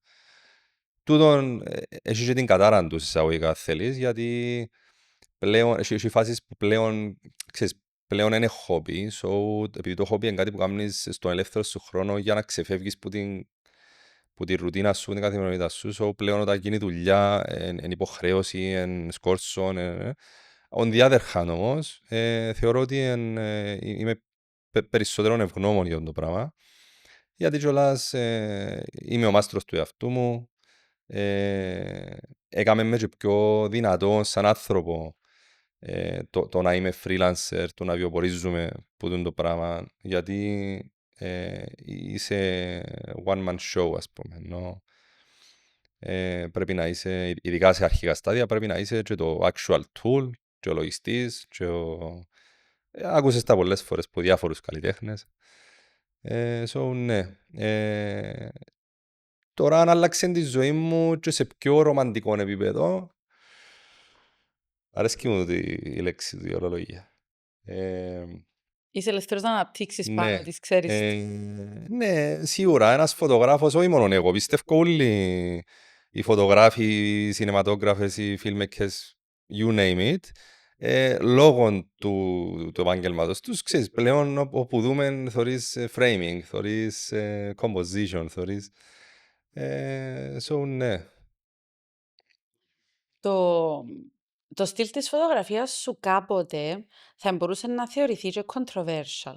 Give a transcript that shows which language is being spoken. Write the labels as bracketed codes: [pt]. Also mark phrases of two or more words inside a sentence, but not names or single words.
[el] Τούτον έχει και την κατάρα του εισαγωγικά θέλεις, γιατί πλέον, έχει φάσεις που πλέον, ξέρεις, πλέον είναι χόμπι, so, επειδή το χόμπι είναι κάτι που κάνεις στον ελεύθερο σου χρόνο για να ξεφεύγεις που τη ρουτίνα σου, την καθημερινότητα σου, so, πλέον όταν γίνει δουλειά, εν υποχρέωση, εν σκόρσον, [en] on the other hand [el] όμως, θεωρώ ότι είμαι περισσότερο ευγνώμων για αυτό το πράγμα, γιατί κιόλας είμαι ο μάστρος του εαυτού μου, έκαμε με και πιο δυνατό σαν άνθρωπο το να είμαι freelancer, το να βιοπορίζουμε που το πράγμα, γιατί είσαι [en] one man show, [el] ας πούμε, ενώ πρέπει να είσαι, ειδικά σε αρχικά στάδια, πρέπει να είσαι και το [en] actual tool, [el] και ο λογιστής, και άκουσες τα πολλές φορές από διάφορους καλλιτέχνες. So, ναι. Τώρα αν άλλαξε τη ζωή μου και σε πιο ρομαντικό επίπεδο, αρέσκει μου η λέξη του, η ορολογία. Είσαι ελεύθερος να αναπτύξεις πάνω Ναι, της, ξέρεις. ναι, σίγουρα ένας φωτογράφος, όχι μόνο εγώ, πιστεύω όλοι οι φωτογράφοι, οι σινεματόγραφες, οι filmmakers, [en] you name it, [el] λόγω του επαγγελμάτος τους, ξέρεις, πλέον όπου δούμε θωρείς framing, θωρείς composition, θωρείς, so ναι, Το, το στυλ της φωτογραφίας σου κάποτε θα μπορούσε να θεωρηθεί και controversial.